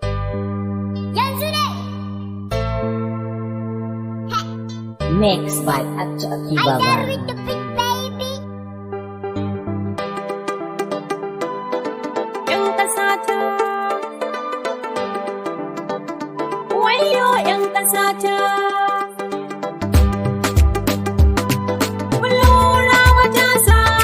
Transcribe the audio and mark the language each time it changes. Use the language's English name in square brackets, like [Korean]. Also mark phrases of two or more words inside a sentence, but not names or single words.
[Hausa] Yanzu ne. [English] Mixed by Actor Akiba I dare Band. with the big baby. [Hausa] Yan ƙasa ta. Wayyo yan ƙasa ta. Ku lura matasa.